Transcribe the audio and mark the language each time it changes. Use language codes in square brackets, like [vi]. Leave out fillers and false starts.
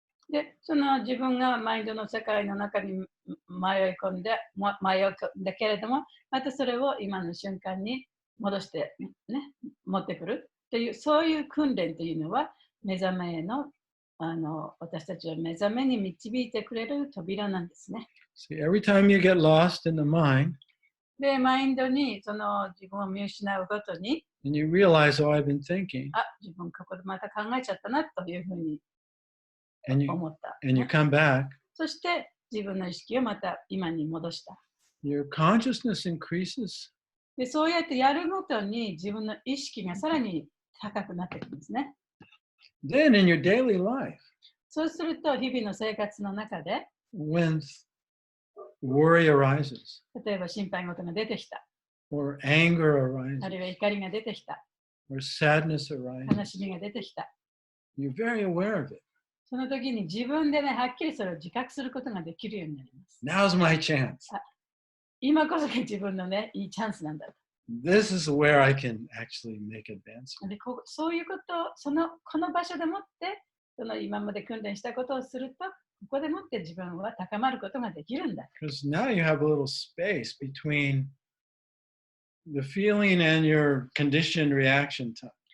[ja] で、その自分がマインドの世界の中に迷い込んだけれども、またそれを今の瞬間に戻して、ね、持ってくるという、そういう訓練というのは、目覚めへの、私たちは目覚めに導いてくれる扉なんですね。 [en] See, every time you get lost in the mind, [ja] で、マインドにその自分を見失うごとに、 [en] and you realize, oh, I've been thinking, [ja] 自分ここでまた考えちゃったなというふうに [en] and [ja] 思った。 [en] you come back, [ja] そして自分の意識をまた今に戻した。 [en] your consciousness increases. [ja] で、そうやってやるごとに自分の意識がさらに高くなっていくんですね。 [en] Then in your daily life, [ja] そうすると日々の生活の中で、 [en] when worry arises, [ja] 例えば心配事が出てきた、 [en] or anger [ja] あるい [en] arises, [ja] は怒りが出てきた、 [en] or sadness [ja] 悲 [en] arises, [ja] しみが出てきた。 [en] you're very aware of it. [ja] その時に自分でね、はっきりそれを自覚することができるようになります。 [en] Now's my chance. [ja] 今こそが自分のね、いいチャンスなんだと。 [en] This is where I can actually make advancement. [ja] でそういうことをこの場所でもって今まで訓練したことをすると、ここでもって自分は高まることができるんだ。 [en] Because now you have a little space between the feeling and your conditioned reaction time.